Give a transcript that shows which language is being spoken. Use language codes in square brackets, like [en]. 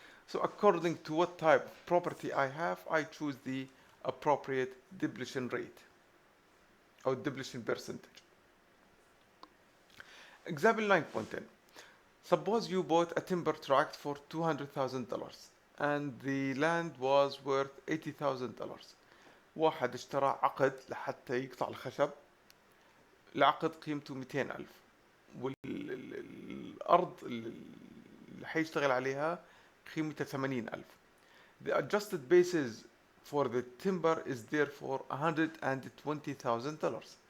[en] So according to what type of property I have, I choose the appropriate depletion rate or depletion percentage. Example 9.10. Suppose you bought a timber tract for $200,000 and the land was worth $80,000. [ar] واحد اشترى عقد لحتى يقطع الخشب. العقد قيمته 200,000 والأرض اللي حيشتغل عليها قيمتها 80,000. [en] The adjusted basis for the timber is therefore $120,000.